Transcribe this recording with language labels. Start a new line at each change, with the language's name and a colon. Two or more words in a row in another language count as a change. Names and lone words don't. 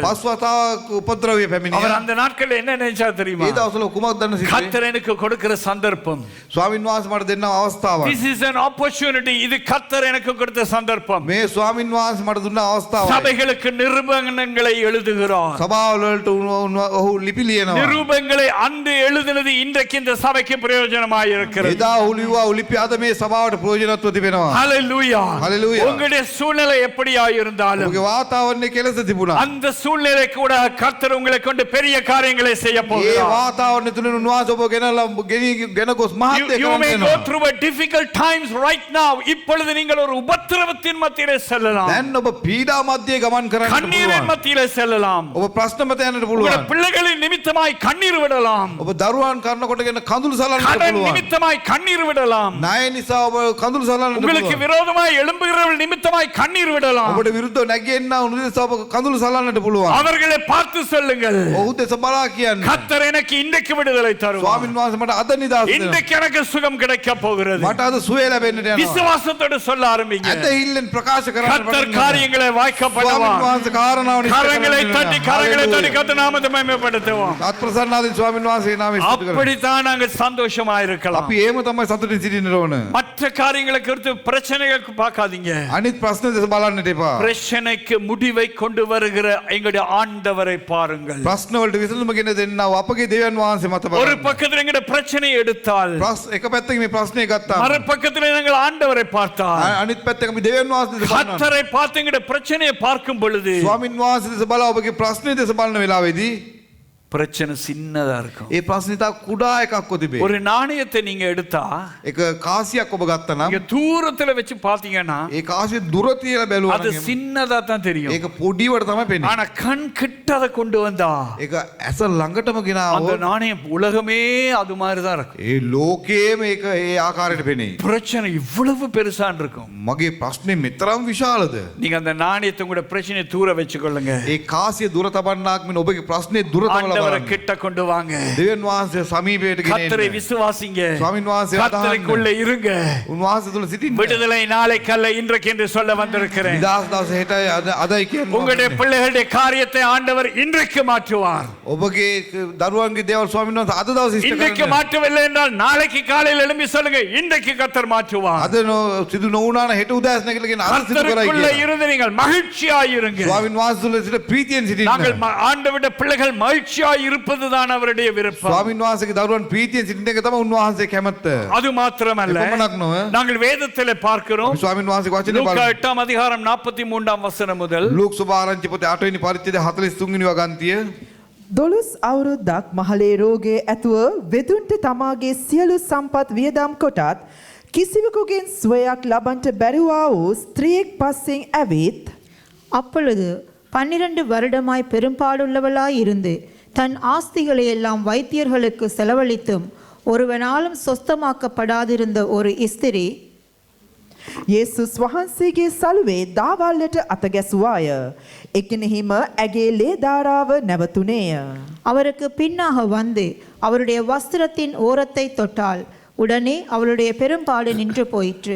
Sinhala: පස් වතාවක් උපද්‍රවය
Tamil: அவர்
Sinhala: පැමිණියා.
Tamil: அந்த நாட்கள் என்ன நினைச்சா தெரியுமா?
Sinhala: ඒ දවස්වල කුමක්ද දන්න සිතුවේ?
Tamil: கர்த்தர் எனக்கு கொடுக்கிற சந்தர்ப்பம்.
Sinhala: ස්වාමින් වහන්සේ මට දෙන්න අවස්ථාවක්.
English: This is an opportunity.
Tamil: இது கர்த்தர் எனக்கு கொடுத்த சந்தர்ப்பம்.
Sinhala: මේ ස්වාමින් වහන්සේ මට දුන්න අවස්ථාවක්.
Tamil: சபைகளுக்கு நிருபங்களை எழுதுகிறார்.
Sinhala: සභාවලට ඔහු ලිපි ලියනවා.
Tamil: நிருபங்களை அன்று எழுதினது இன்றைக்கு இந்த சபைக்கு பிரயோஜனமாய் இருக்கிறது.
Sinhala: එදා ඔහු ලිව්වා ඔහු ලිපි අද මේ සභාවට ප්‍රයෝජනත්ව තිබෙනවා.
Tamil: ஹalleluya. Hallelujah. உங்களுடைய சூழ்நிலை எப்படியா இருந்தாலும்
Sinhala: ඔහුගේ වාතාවරණය කෙලෙස තිබුණා.
Tamil: அந்த சூழ்நிலை கூட கர்த்தர் உங்களை கொண்டு பெரிய காரியங்களை செய்ய
Sinhala: ඒ
Tamil: போகிறார்.
Sinhala: වාතාවරණය තුලින් උන්වහන්සේ ඔබ ගෙනලා ගෙන ගොස් මහත්
English: You may go
Sinhala: දෙයක්
English: through a difficult times right now.
Tamil: இப்பொழுது நீங்கள் ஒரு உபத்திரவத்தின் மத்தியிலே செல்லலாம்.
Sinhala: දැන් ඔබ පීඩා මැදේ ගමන් කරන්නට
Tamil: கண்ணீரின்
Sinhala: පුළුවන්.
Tamil: மத்தியிலே செல்லலாம்.
Sinhala: ඔබ ප්‍රශ්න මත යන්නට
Tamil: உங்களுடைய
Sinhala: පුළුවන්.
Tamil: பிள்ளைகளின் நிமித்தமாய் கண்ணீர் விடலாம்.
Sinhala: ඔබ දරුවන් කරනකොටගෙන කඳුළු සලන්නට
Tamil: கடன்
Sinhala: පුළුවන්.
Tamil: நிமித்தமாய் கண்ணீர் விடலாம்.
Sinhala: ණය නිසා ඔබ කඳුළු සලන්නට
Tamil: உங்களுக்கு
Sinhala: පුළුවන්.
Tamil: விரோதமாய் எழும்புகிறவர்கள் நிமித்தமாய் கண்ணீர் விடலாம்.
Sinhala: ඔබට විරුද්ධව නැගෙන්න උන් නිසා ඔබ කඳුළු සලන්නට පුළුවන්.
Tamil: அவர்களை பார்த்து சொல்லுங்கள்,
Sinhala: ඔහු දෙස බලා කියන්න.
Tamil: கர்த்தர் எனக்கு இன்றைக்கு விடுதலை தருவார்.
Sinhala: ස්වාමින් වහන්සේ මට අද නිදහස දෙනවා.
Tamil: இன்றைக்கு எனக்கு சுகம் கிடைக்க போகிறது.
Sinhala: මට අද සුවය ලැබෙන්නට යනවා.
Tamil: விசுவாசத்தோடு சொல்ல ஆரம்பிங்க.
Sinhala: ඇදහිල්ලෙන් ප්‍රකාශ කරන්න
Tamil: கர்த்தர்
Sinhala: පටන් ගන්න.
Tamil: காரியங்களை வாய்க்க
Sinhala: ස්වාමින්
Tamil: பண்ணுவார்.
Sinhala: වහන්සේ කාරණාව නිශ්චය
Tamil: கரங்களை
Sinhala: කරන්න
Tamil: தட்டி
Sinhala: වෙනවා.
Tamil: கரங்களை தட்டி Hallelujah. கர்த்தர் நாமத்தை மகிமைப்படுத்துவோம்.
Sinhala: අත්ප්‍රසන්නාදී ස්වාමින් වහන්සේ නාමයෙන් ස්තුති කරමු.
Tamil: அப்படித்தான் நாங்கள் சந்தோஷமா இருக்கலாம்.
Sinhala: අපි එහෙම තමයි සතුටින් සිටින්න ඕන.
Tamil: மற்ற காரியங்களை குறித்து பிரச்சனைகளுக்கு பார்க்காதீங்க.
Sinhala: අනිත් ප්‍රශ්න දෙස බලන්නට එපා.
Tamil: பிரச்சனைக்கு முடிவை கொண்டு வருகிற எங்களுடைய ஆண்டவரை பாருங்கள்.
Sinhala: ප්‍රශ්න වලට විසඳුම ගෙන දෙන්නා වූ අපගේ දෙවියන් වහන්සේ මත
Tamil: ஒரு
Sinhala: බලන්න.
Tamil: பக்கத்தில் எங்களுடைய பிரச்சனையை எடுத்தால்,
Sinhala: එක පැත්තකින් මේ ප්‍රශ්නේ ගත්තා.
Tamil: மறுபக்கத்தில் நாங்கள் ஆண்டவரை பார்த்தால்,
Sinhala: අනිත් පැත්තක අපි දෙවියන් වහන්සේ දෙස බලනවා.
Tamil: கர்த்தரை பார்த்து எங்களுடைய பிரச்சனையை பார்க்கும் பொழுது
Sinhala: ස්වාමින් වහන්සේ දෙස බලා ඔබගේ ප්‍රශ්නේ දෙස බලන වෙලාවේදී
Tamil: பிரச்சனை சின்னதா இருக்கும்.
Sinhala: ඒ ප්‍රශ්නේ තා කුඩා එකක්ව තිබේ.
Tamil: ஒரு நாணயத்தை நீங்க எடுத்தா
Sinhala: එක කාසියක් ඔබ ගත්තා නම්
Tamil: நீங்க தூரத்துல வச்சு பாத்தீங்கன்னா
Sinhala: ඒ කාසිය දුර තියලා බැලුවා
Tamil: அது
Sinhala: නම්
Tamil: சின்னதா தான் தெரியும்.
Sinhala: ඒක පොඩිවට තමයි පෙනෙන්නේ.
Tamil: ஆனா கண் கிட்ட அதை கொண்டு வந்தா
Sinhala: ඒක ඇස ළඟටම
Tamil: அந்த
Sinhala: ගෙනාවොත්
Tamil: நாணயம் உலகமே அது மாதிரி தான் இருக்கும்.
Sinhala: ඒ ලෝකයේම ඒක ඒ ආකාරයට පෙනේ.
Tamil: பிரச்சனை இவ்வளவு பெருசான் இருக்கும்.
Sinhala: මගේ ප්‍රශ්නේ මෙතරම් විශාලද?
Tamil: நீங்க அந்த நாணயத்தை கூட பிரச்சனையை தூர வச்சுக்கொள்ளுங்க.
Sinhala: ඒ කාසිය දුර තබන්නාක් මෙන්න ඔබගේ ප්‍රශ්නේ දුර තබලා
Tamil: ஆண்டவரை
Sinhala: බලන්න.
Tamil: கிட்ட கொண்டு வாங்க.
Sinhala: දෙවියන් වහන්සේ සමීපයට ගෙන
Tamil: கர்த்தரை
Sinhala: එන්න.
Tamil: விசுவாசிங்க.
Sinhala: ස්වාමින් වහන්සේ
Tamil: கர்த்தருக்குள்ள இருங்க.
Sinhala: උන්වහන්සේ තුල සිටින්න.
Tamil: விடுதலை நாளைக்கல்ல இன்றைக்கு என்று சொல்ல வந்திருக்கிறேன்.
Sinhala: නිදහස් දවස හෙටයි අදයි කියන්නේ.
Tamil: உங்களுடைய பிள்ளைகளுடைய காரியத்தை ஆண்டவர் இன்றைக்கு மாற்றுவார்.
Sinhala: ඔබගේ දරුවන්ගේ දේවල් ස්වාමීන් වහන්සේ අද දවසේ ඉෂ්ට
Tamil: இன்றைக்கு
Sinhala: කරන්න.
Tamil: மாற்றவில்லை என்றால் நாளைக்கு காலையில் எழும்பி சொல்லுங்க, இன்றைக்கு கர்த்தர் மாற்றுவார்.
Sinhala: අද සිදු නොවුනා නම් හෙට උදෑසන නැගලාගෙන අද සිදු කරයි
Tamil: கர்த்தருக்குள்ள
Sinhala: කියලා.
Tamil: இருந்து நீங்கள் மகிழ்ச்சியாய் இருங்க.
Sinhala: ස්වාමීන් වහන්සේ තුල සිට ප්‍රීතියෙන්
Tamil: நாங்கள்
Sinhala: සිටින්න.
Tamil: ஆண்டவருடைய பிள்ளைகள் மகிழ்ச்சியாய் இருப்பதுதான் அவருடைய விருப்பம்.
Sinhala: ස්වාමීන් වහන්සේගේ දරුවන් ප්‍රීතියෙන් සිටින එක තමයි උන්වහන්සේ කැමැත්ත.
Tamil: அது மாத்திரமல்ல,
Sinhala: එපමණක් නොව
Tamil: நாங்கள் வேதத்திலே பார்க்கிறோம்.
Sinhala: අපි ස්වාමීන් වහන්සේගේ වචනේ
Tamil: லூக்கா
Sinhala: බලමු.
Tamil: 8 அதிகாரம் 43 வசனம் முதல்
Sinhala: ලූක් සුභාරංචි පොතේ 8 වෙනි පරිච්ඡේදය 43 වෙනි වගන්තිය. 12 අවුරුද්දක් මහලේ රෝගයේ ඇතුව වෙදුන්ට තමාගේ සියලු සම්පත් වියදම් කොටත් කිසිවෙකුගෙන් සුවයක් ලබන්ට බැරිවා වූ ස්ත්‍රියෙක් පස්සෙන් ඇවිත්
Tamil: அப்பொழுது 12 வருடமாய் பெரும்பாடுள்ளவளாய் இருந்து தன் ஆஸ்திகளை எல்லாம் வைத்தியர்களுக்கு செலவழித்தும் ஒருவனாலும் சொஸ்தமாக்கப்படாதிருந்த ஒரு ஸ்திரீ
Sinhala: යේසුස් වහන්සේගේ සලුවේ දාවල්ලට අත ගැසුවාය. එකිනෙහිම ඇගේ ලේ ධාරාව නැවතුනේය.
Tamil: அவருக்கு பின்னாக வந்து அவருடைய வஸ்திரத்தின் ஓரத்தை தொட்டால் உடனே அவளுடைய பெரும்பாடு நின்று போயிற்று.